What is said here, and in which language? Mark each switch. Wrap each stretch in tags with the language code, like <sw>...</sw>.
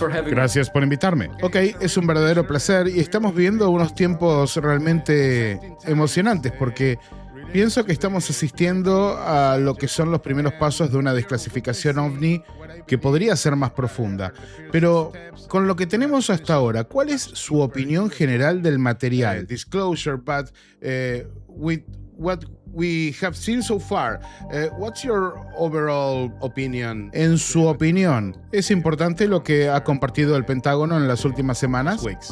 <es>Gracias por invitarme. Ok, es un verdadero placer y estamos viviendo unos tiempos realmente emocionantes porque pienso que estamos asistiendo a lo que son los primeros pasos de una desclasificación ovni que podría ser más profunda. Pero con lo que tenemos hasta ahora, ¿cuál es su opinión general del material?</es> <en>Disclosure, but with what we have seen so far, what's your overall opinion?</en> <es>En su opinión, ¿es importante lo que ha compartido el Pentágono en las últimas semanas?</es>